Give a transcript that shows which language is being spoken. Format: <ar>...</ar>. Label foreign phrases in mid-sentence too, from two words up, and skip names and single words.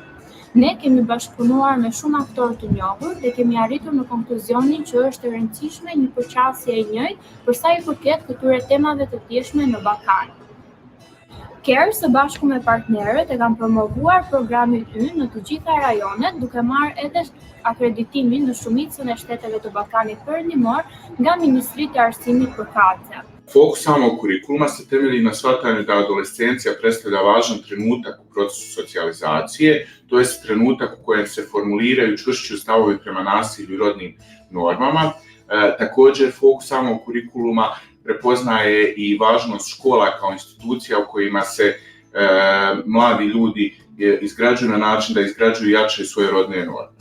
<sq>Ne kemi bashkëpunuar me shumë aktorë të njohur dhe kemi arritur në konkluzionin që është e rëndësishme një përqasje e njëjtë për sa i përket këtyre temave të ndryshme në Ballkan. CARE së bashku me partnerët e kanë promovuar programin ynë në të gjitha rajonet, duke marrë edhe akreditimin në shumicën e shteteve të Ballkanit Perëndimor nga Ministritë e Arsimit përkatëse.</sq> <hr>Fokus samog kurikuluma se temelji na shvatanju da adolescencija predstavlja važan trenutak u procesu socijalizacije, to jest trenutak u kojem se formuliraju čvršći stavovi prema nasilju i rodnim normama. Također, fokus samog kurikuluma prepoznaje i važnost škola kao institucija u kojima se mladi ljudi izgrađuju na način da izgrađuju i jačaju svoje rodne norme.</hr>